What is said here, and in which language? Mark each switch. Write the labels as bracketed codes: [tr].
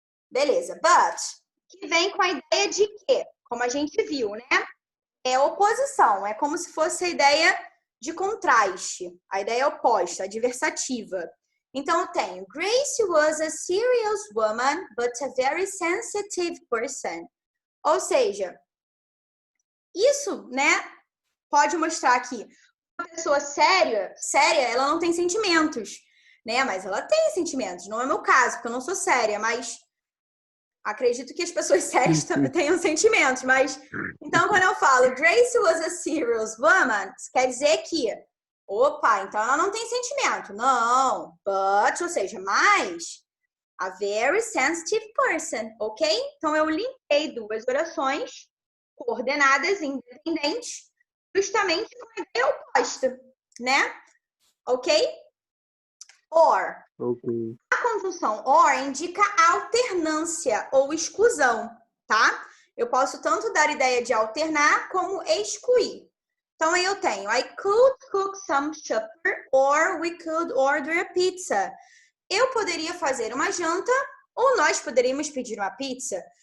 [pt] Beleza, but, que vem com a ideia de quê? Como a gente viu, né? É oposição, é como se fosse a ideia de contraste, a ideia oposta, adversativa. Então, eu tenho, [en] Grace was a serious woman, but a very sensitive person. [pt] Ou seja, isso, né, pode mostrar que uma pessoa séria, ela não tem sentimentos, né? Mas ela tem sentimentos. Não é meu caso, porque eu não sou séria, mas acredito que as pessoas sérias também tenham sentimentos. Mas, então, quando eu falo [en] Grace was a serious woman, [pt] isso quer dizer que opa, então ela não tem sentimento. Não, but, ou seja, mas [en] a very sensitive person, [pt] ok? Então, eu linkei duas orações coordenadas independentes justamente com a ideia oposta, né? Ok? Or. Ok. A conjunção or indica alternância ou exclusão, tá? Eu posso tanto dar ideia de alternar como excluir. Então, aí eu tenho [en] I could cook some supper or we could order a pizza. [pt] Eu poderia fazer uma janta ou nós poderíamos pedir uma pizza.